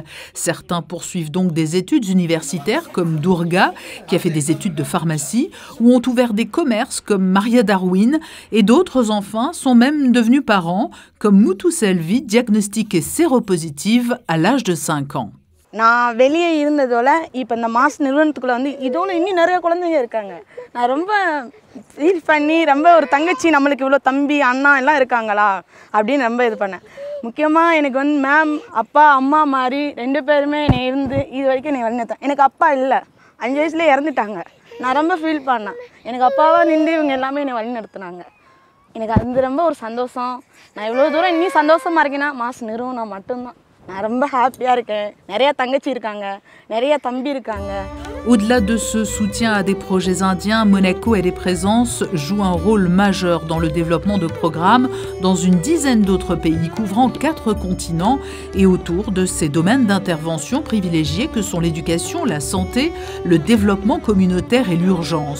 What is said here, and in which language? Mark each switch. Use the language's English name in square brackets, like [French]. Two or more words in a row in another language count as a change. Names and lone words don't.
[French] Certains poursuivent donc des études universitaires comme Durga, qui a fait des études de pharmacie, ou ont ouvert des commerces comme Maria Darwin, et d'autres enfants sont même devenus parents, comme Mutu Selvi, diagnostiquée séropositive à l'âge de 5 ans. [Tamil] நான் வெளியே இருந்ததோட இப்போ இந்த மாஸ் நிறுவனத்துக்குள்ளே வந்து இதோட இன்னும் நிறைய குழந்தைங்க இருக்காங்க. நான் ரொம்ப ஃபீல் பண்ணி ரொம்ப ஒரு தங்கச்சி நம்மளுக்கு இவ்வளோ தம்பி அண்ணா எல்லாம் இருக்காங்களா அப்படின்னு ரொம்ப இது பண்ணேன். முக்கியமாக எனக்கு வந்து மேம் அப்பா அம்மா மாதிரி 2 பேருமே என்னை இருந்து இது வரைக்கும் என்னை வழிநடத்தேன். எனக்கு அப்பா இல்லை, 5 வயசுலேயே இறந்துட்டாங்க. நான் ரொம்ப ஃபீல் பண்ணேன். எனக்கு அப்பாவாக நின்று இவங்க எல்லாமே என்னை வழி நடத்துனாங்க. எனக்கு அது ரொம்ப ஒரு சந்தோஷம். நான் இவ்வளோ தூரம் இன்னும் சந்தோஷமாக இருக்கேன்னா மாஸ் நிறுவனம் மட்டும்தான். நான் ரொம்ப ஹாப்பியாக இருக்கேன். நிறைய தங்கச்சி இருக்காங்க, நிறைய தம்பி இருக்காங்க. [French] Au-delà de ce soutien à des projets indiens, Monaco et les présences jouent un rôle majeur dans le développement de programmes dans une dizaine d'autres pays couvrant 4 continents et autour de ces domaines d'intervention privilégiés que sont l'éducation, la santé, le développement communautaire et l'urgence.